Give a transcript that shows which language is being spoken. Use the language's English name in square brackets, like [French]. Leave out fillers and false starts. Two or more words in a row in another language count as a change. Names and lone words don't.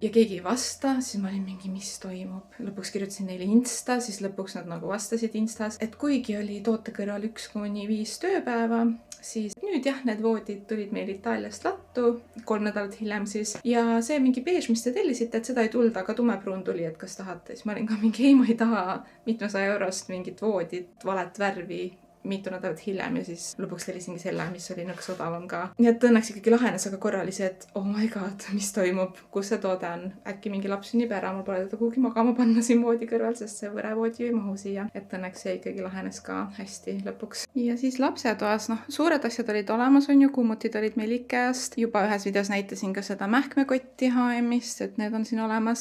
[Estonian] Ja keegi ei vasta, siis ma olin mingi, mis toimub. Lõpuks kirjutasin neile Insta, siis lõpuks nad nagu vastasid Instas, et kuigi oli toote kõrval 1-5 tööpäeva, siis nüüd jah, need voodid tulid meil Itaaliast lattu 3 nädalat hiljem siis ja see mingi beež, mis te tellisite, et seda ei tulda, aga tumepruun tuli, et kas tahate, siis ma olin ka mingi, ei, ma ei taha mitmesaja eurost mingit voodit, valet värvi mitu nädalat hiljem ja siis lõpuks tellisingi selle, mis oli nõks odavam ka. Nii et õnneks ikkagi lahenes, aga korra oli see, et [English] oh my god, [Estonian] mis toimub, kus see toode on, äkki mingi laps sünnib ära, mul pole teda kuhugi magama panna siin voodi kõrval, sest see võrevoodi ei mahu siia, et õnneks see ikkagi lahenes ka hästi lõpuks. Ja siis lapsetoas, noh, suured asjad olid olemas, on ju, kummutid olid meil Ikeast, juba ühes videos näitasin ka seda mähkmekotti H&M-ist, et need on siin olemas.